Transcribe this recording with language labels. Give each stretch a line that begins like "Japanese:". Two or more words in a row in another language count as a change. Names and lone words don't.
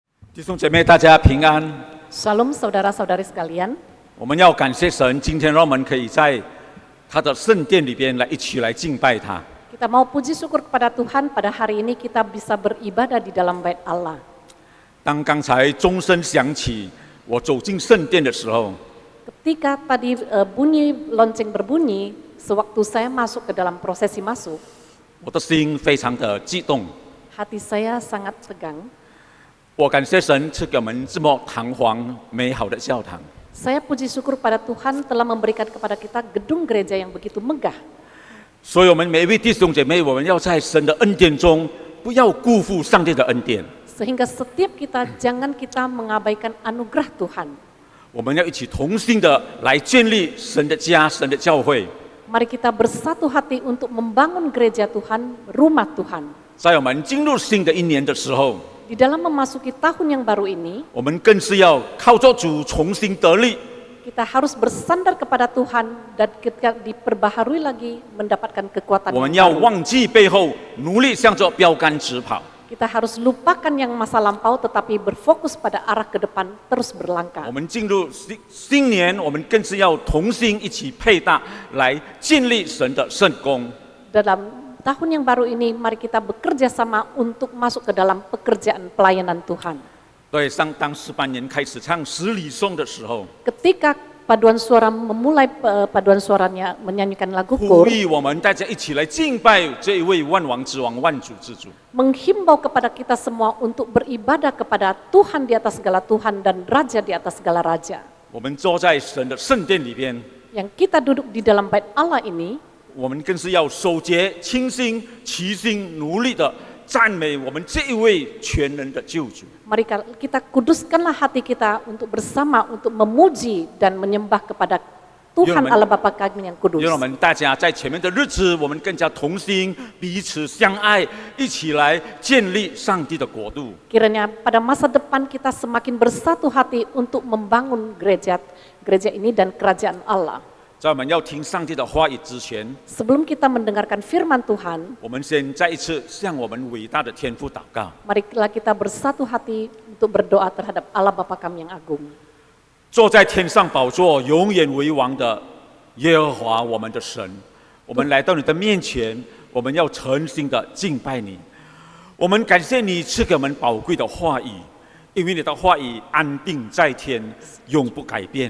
Chinese: 弟兄姐妹，大家平安。
Indonesian: Shalom saudara-saudari sekalian.
Chinese: 我们要感谢神，今天让我们可以在他的圣殿里边一起来敬拜他。
Indonesian: Kita mau puji syukur kepada Tuhan pada hari ini kita bisa beribadah di dalam bait Allah.
Chinese: 当刚才钟声响起，我走进圣殿的时候，
Indonesian: Ketika tadi bunyi lonceng berbunyi, sewaktu saya masuk ke dalam prosesi masuk,
Chinese: 我的心非常的激动。
Indonesian: hati saya sangat tegang.
Chinese: 我感谢神赐给我们这么堂皇美好的教堂。
Indonesian: Saya puji syukur pada Tuhan telah memberikan kepada kita gedung gereja yang begitu megah.
Chinese: 所以我们每一位弟兄姐妹，我们要在神的恩典中，不要辜负上帝的恩典。
Indonesian: Sehingga setiap kita jangan kita mengabaikan anugerah Tuhan.
Chinese: 我们要一起同心的来建立神的家、神的教会。
Indonesian: Mari kita bersatu hati untuk membangun gereja Tuhan, rumah Tuhan.
Chinese: 在我们进入新的一年的时候，
Indonesian: Di dalam memasuki tahun yang baru ini,
Chinese: 我们更是要靠着主重新得力。
Indonesian: kita harus bersandar kepada Tuhan dan ketika diperbaharui lagi mendapatkan kekuatan
Chinese: 我们
Indonesian: yang
Chinese: 要
Indonesian: baru.
Chinese: 忘记背后，努力向着标杆直跑。
Indonesian: Kita harus lupakan yang masa lampau tetapi berfokus pada arah ke depan terus berlangkah.
Chinese: 我们进入新年，我们更是要同心一起配搭，来建立神的圣工。
Indonesian: Dalam tahun yang baru ini mari kita bekerja sama untuk masuk ke dalam pekerjaan pelayanan Tuhan.
Chinese: 对，当诗班人开始唱十里颂的时候，
Indonesian: Ketika paduan suara memulai paduan suaranya menyanyikan lagu
Chinese: 呼 KUR, 吁我们大家一起来敬拜这一位万王之王、万主之主。
Indonesian: menghimbau kepada kita semua untuk beribadah kepada Tuhan di atas segala Tuhan dan Raja di atas segala Raja.
Chinese: 我们坐在神的圣殿里边，
Indonesian: Yang kita duduk di dalam bait Allah ini,
Chinese: 我们更是要守节、清心、齐心、努力的赞美我们这一位全能的救主。
Indonesian: mari kita kuduskanlah hati kita untuk bersama untuk memuji dan menyembah kepada Tuhan Allah Bapa kami yang kudus.
Chinese: 让我们大家在前面的日子，我们更加同心，彼此相爱，一起来建立上帝的国度。
Indonesian: Kiranya pada masa depan kita semakin bersatu hati untuk membangun gereja ini dan kerajaan Allah.
Chinese: 在我们要听上帝的话语之前，
Indonesian: Sebelum kita mendengarkan firman Tuhan,
Chinese: 我们先再一次向我们伟大的天父祷告。
Indonesian: marilah kita bersatu hati untuk berdoa terhadap Allah Bapa kami yang agung.
Chinese: 坐在天上宝座、永远为王的耶和华，我们的神，我们来到你的面前，我们要诚心的敬拜你。我们感谢你赐给我们宝贵的话语，因为你的话语安定在天，永不改变。